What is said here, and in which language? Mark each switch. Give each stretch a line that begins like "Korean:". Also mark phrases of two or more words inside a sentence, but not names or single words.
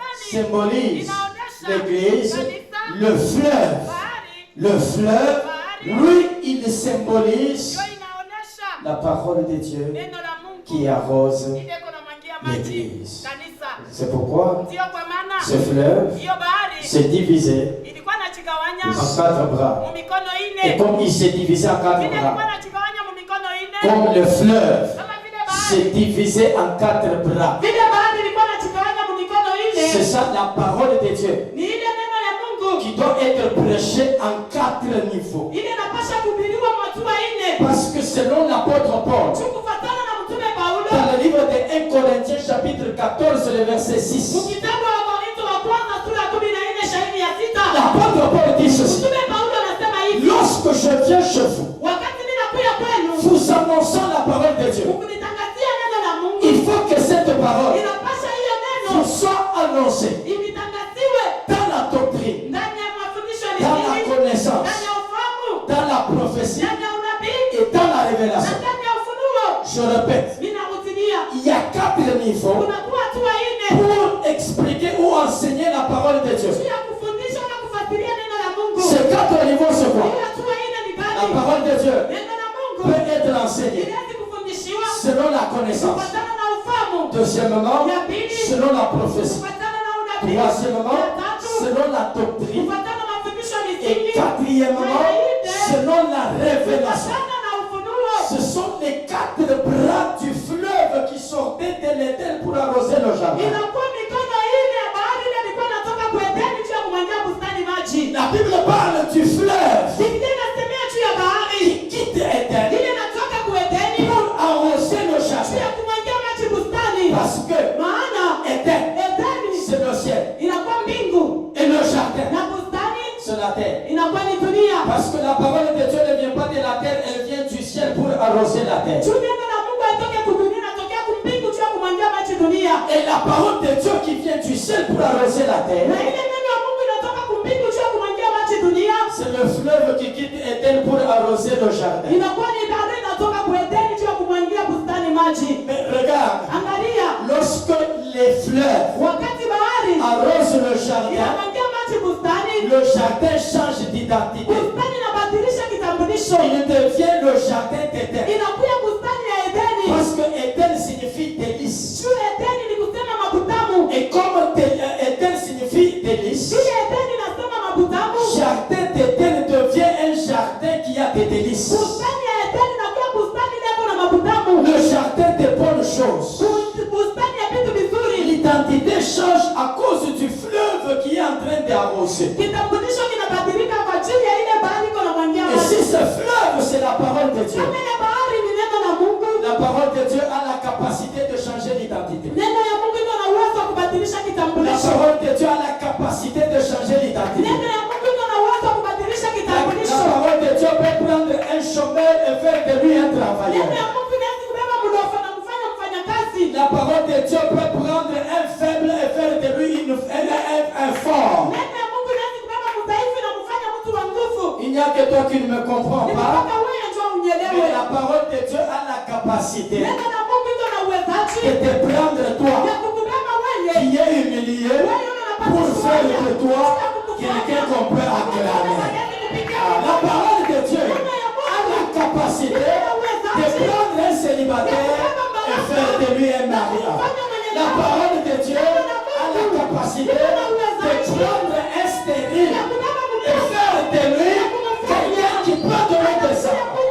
Swahili: Bustani
French: symbolise
Swahili: inaonesha
French: l'église,
Swahili: kanisa.
French: le fleuve
Swahili: Bahari
French: Le fleuve, lui, il symbolise
Swahili: hiyo inaonesha
French: la parole de Dieu
Swahili: neno la Mungu
French: qui arrose
Swahili: ile kunamwagia maji
French: l'Église.
Swahili: kanisa.
French: C'est pourquoi
Swahili: Ndio kwa maana
French: ce fleuve
Swahili: hiyo bahari
French: s'est divisé
Swahili: ilikuwa inachigawanya
French: en 4 bras.
Swahili: mu mikono
French: Et
Swahili: ine.
French: comme il s'est divisé en 4
Swahili: Vile ilikuwa
French: bras,
Swahili: inachigawanya mu mikono ine.
French: comme le fleuve
Swahili: Kama vile bahari
French: s'est divisé en 4 bras,
Swahili: vile bahari ilikuwa inachigawanya mu mikono
French: c'est
Swahili: ine.
French: ça la parole de Dieu
Swahili: Ni ile neno ya Mungu
French: qui doit être prêchée en 4 niveaux.
Swahili: ile inapasha kuhubiriwa matua ine.
French: Parce que selon l'apôtre Paul,
Swahili: Kufuatana na mtume Paulo
French: dans le livre de 1 Corinthiens chapitre 14, le verset 6,
Swahili: kitabu wa Korintho wa kwanza sura ya 14 shairi ya 6.
French: l'apôtre Paul dit ceci:
Swahili: Mtume Paulo anasema hivi,
French: lorsque je viens chez vous,
Swahili: wakati ninakuja kwenu
French: vous annonçant la parole de Dieu,
Swahili: ukunitangazia neno la Mungu,
French: il faut que cette parole
Swahili: inapasha hiyo neno
French: vous soit annoncée
Swahili: itangaziwe
French: dans la doctrine,
Swahili: ndani ya mafundisho ya
French: dans la
Swahili: dini,
French: connaissance,
Swahili: ndani ya ufahamu,
French: dans la prophétie
Swahili: ndani ya unabii
French: et dans la
Swahili: na
French: révélation.
Swahili: ndani ya ufunuo.
French: Je répète,
Swahili: Ninarudia,
French: il y a 4 niveaux
Swahili: kunakuwa hatua ine
French: pour expliquer ou enseigner la parole de Dieu.
Swahili: juu ya kufundisha na kufuatilia neno la Mungu.
French: Ces 4 niveaux, c'est quoi?
Swahili: Hiyo hatua ine ni
French: La
Swahili: gani?
French: parole de Dieu
Swahili: Neno la Mungu
French: peut être enseignée
Swahili: inaweza kufundishiwa
French: selon la connaissance.
Swahili: kufuatana na ufahamu,
French: Deuxièmement, selon la prophétie.
Swahili: kufuatana na unabii,
French: Troisièmement,
Swahili: ya tatu
French: selon la doctrine.
Swahili: kufuatana na mafundisho ya
French: Et
Swahili: misingi,
French: quatrièmement, selon la révélation.
Swahili: kufuatana na ufunuo.
French: Ce sont les 4 bras du fleuve qui sortaient de l'Éden pour arroser le jardin.
Swahili: Inakuwa mikono ile ya bahari ile ilikuwa inatoka kwa Edeni juu ya kumwagia bustani maji.
French: La Bible parle du fleuve
Swahili: Biblia inasemea juu ya bahari
French: qui quitte Éden
Swahili: ile inatoka kwa Edeni
French: pour arroser le
Swahili: juu ya
French: jardin.
Swahili: kumwagia maji bustani.
French: Parce que
Swahili: Maana
French: Éden,
Swahili: Edeni
French: c'est le ciel.
Swahili: inakuwa mbingu
French: Et le jardin,
Swahili: na bustani
French: c'est la terre.
Swahili: inakuwa ni dunia.
French: Parce que la parole de Dieu ne vient pas de la terre, elle vient du ciel pour arroser la terre.
Swahili: Juu neno la Mungu haitoke kudunia, inatokea kumbingu juu ya kumwagia maji dunia.
French: Et la parole de Dieu qui vient du ciel pour arroser la
Swahili: Na
French: terre,
Swahili: ile neno la Mungu inatoka kumbingu juu ya kumwagia maji dunia.
French: c'est le fleuve qui quitte Éden pour arroser le jardin.
Swahili: Inakuwa ni bahari inatoka kwa Edeni juu ya kumwagia bustani maji.
French: Mais regarde,
Swahili: Angalia,
French: lorsque les fleuves
Swahili: wakati bahari
French: arrosent le jardin,
Swahili: inamwagia maji bustani,
French: le jardin change d'identité.
Swahili: bustani inabadilisha kitambulisho,
French: Il devient le jardin d'Éden.
Swahili: inakuwa bustani ya Edeni.
French: Parce que Éden signifie délice.
Swahili: Juu Edeni ni kusema mabutamu,
French: Et comme Éden signifie délice,
Swahili: juu Edeni nasema mabutamu,
French: jardin d'Éden devient un jardin qui a des délices.
Swahili: bustani ya Edeni inakuwa bustani ile na mabutamu,
French: Le jardin des bonnes choses.
Swahili: bustani ya vitu vizuri.
French: L'identité change à cause du fleuve qui est en train d'arroser.
Swahili: Kitambulisho kinabadilika kwa ajili ya ile bahari iko na mwangia
French: Et si
Swahili: maji.
French: ce fleuve, c'est la parole de Dieu,
Swahili: Kama ile bahari ni neno la Mungu,
French: la parole de Dieu a la capacité de changer l'identité.
Swahili: neno ya Mungu iko na uwezo wa kubadilisha
French: La
Swahili: kitambulisho.
French: parole de Dieu a la capacité de changer l'identité.
Swahili: Neno ya Mungu iko na uwezo wa kubadilisha
French: La
Swahili: kitambulisho.
French: parole de Dieu peut prendre un chômeur et faire de lui un
Swahili: Neno
French: travailleur.
Swahili: ya Mungu inaweza kubeba mlofa na kufanya mfanyakazi.
French: La parole de Dieu peut prendre un faible et faire de lui un fort.
Swahili: Neno ya Mungu inaweza kubeba mdhaifu na kufanya mtu wa nguvu.
French: Il n'y a que toi qui ne me comprends
Swahili: Ni
French: pas.
Swahili: mpaka wewe ndio
French: Mais
Swahili: unielewe.
French: la parole de Dieu a la capacité
Swahili: Neno la Mungu iko na uwezaji
French: de te prendre toi
Swahili: ya kukubeba wewe.
French: qui es humilié pour faire de toi quelqu'un qu'on peut acclamer. La parole de Dieu a la capacité de prendre un célibataire et faire de lui un mariage. La parole de Dieu a la capacité de prendre un stérile et faire de lui quelqu'un qui peut donner des enfants.